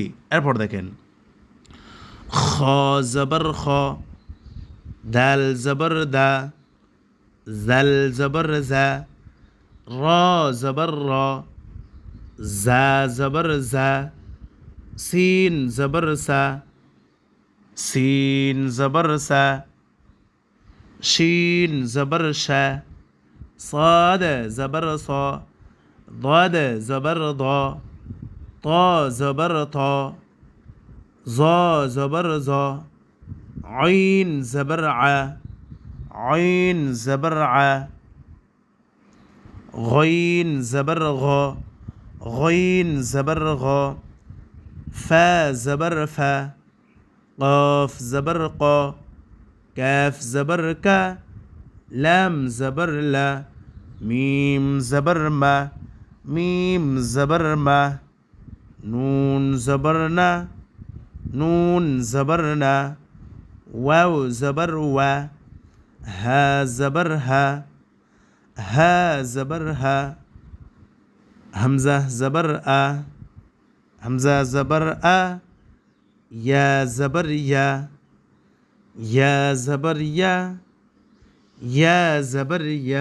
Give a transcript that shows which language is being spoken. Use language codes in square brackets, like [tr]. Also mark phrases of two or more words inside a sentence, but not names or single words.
[bn] এরপর দেখেন খ জবর খ, দাল জবর দা, জাল জবর জা, র জবর র, জা জবর জা, সিন জবর সা, সিন জবর সা, শিন জবর শা, [ar] صاد زبر صا، ضاد زبر ضا، طا زبر طا، ظا زبر ظا، عين زبر ع، عين زبر ع، غين زبر غا، غين زبر غا، فا زبر فا، قاف زبر قا، كاف زبر كا، لام زبر لا، [bn] মিম জবর মা, মিম জবর মা, নুন জবর না, নুন জবর না, ওয়াও জবর ওয়া, হা জবর হা, হা জবর হা, হামজা জবর আ, হামজা জবর আ, ইয়া জবর ইয়া, ইয়া জবর ইয়া, ইয়া জবর ইয়া।